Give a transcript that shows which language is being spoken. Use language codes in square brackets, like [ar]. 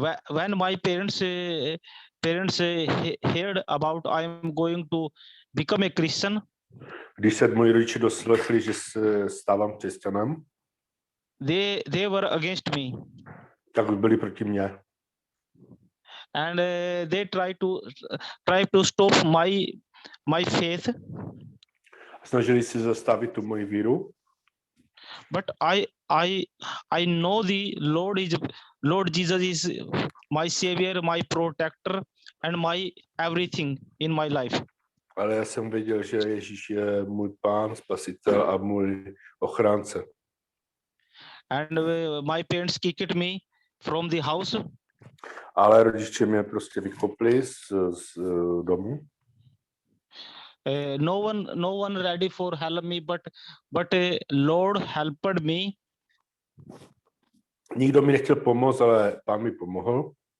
[en] When my parents heard about I am going to become a Christian, [cs] když se moji rodiče doslechli, že se stávám křesťanem, [en] they were against me. [cs] Tak byli proti mně. [en] And they try to stop my faith. [cs] Snažili se zastavit tu moji víru. [en] But I know the Lord Jesus is my savior, my protector, and my everything in my life. [cs] Ale já jsem věděl, že Ježíš je můj pán, spasitel a můj ochránce. [en] And my parents kicked me from the house. [cs] Ale rodiče mě prostě vykopli z domu. [en] No one ready for help me, but Lord helped me. [cs] Nikdo mi nechtěl pomoct, ale Pán mi pomohl